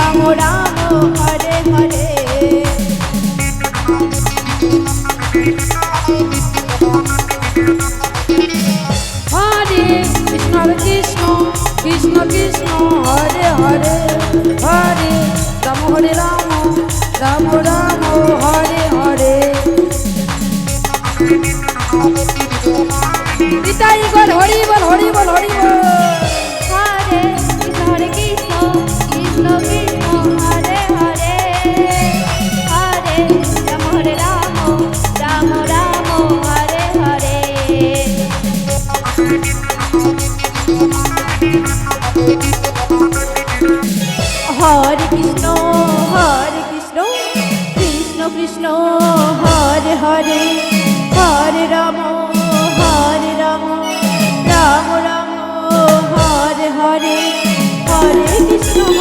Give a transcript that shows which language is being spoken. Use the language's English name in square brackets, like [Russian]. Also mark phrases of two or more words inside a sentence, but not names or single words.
[Sanskrit] রাম হরে হরে হরে কৃষ্ণ কৃষ্ণ কৃষ্ণ কৃষ্ণ হরে হরে হরে রাম হরে রাম রাম রাম হরে হরে [Bangla] নিতাই বল হরি বল হরি বল হরি বল [Sanskrit] হরে কৃষ্ণ কৃষ্ণ কৃষ্ণ হরে হরে হরে রাম হরে রাম রাম রাম হরে হরে হরে কৃষ্ণ কৃষ্ণ কৃষ্ণ হরে হরে হরে রাম রাম রাম হরে হরে হরে কৃষ্ণ